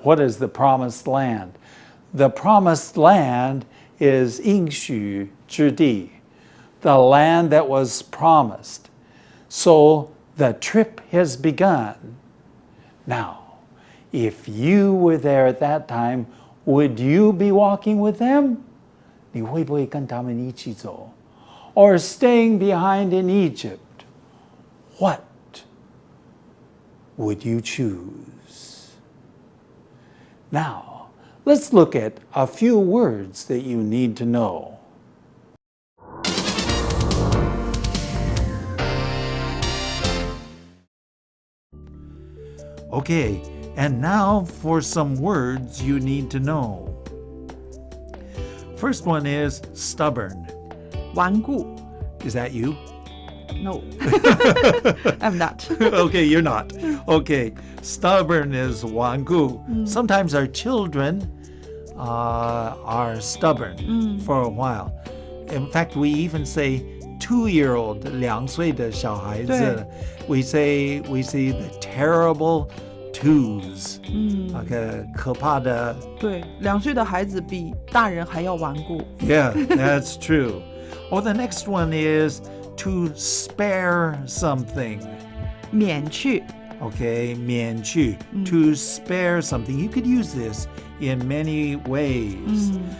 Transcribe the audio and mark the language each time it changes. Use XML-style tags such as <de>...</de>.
<en>What is the promised land? The promised land is 应许之地, the land that was promised. So the trip has begun. Now, if you were there at that time, would you be walking with them?</en> <zh>你会不会跟他们一起走?</zh> <en>Or staying behind in Egypt? What would you choose? Now, let's look at a few words that you need to know. Okay, and now for some words you need to know. First one is stubborn.</en> <zh>顽固</zh> <en>Is that you? No, I'm not. Okay, you're not. Okay, stubborn is 顽固. Sometimes our children are stubborn for a while. In fact, we even say 2-year-old,</en> <zh>2岁的小孩子</zh> <en>we say the terrible twos.</en> <zh>可怕的对，2岁的孩子比大人还要顽固。</zh> <en>Yeah, that's true. Or the next one is to spare something.</en> <zh>免去</zh> <en>Okay, 免去 to spare something. You could use this in many ways.</en>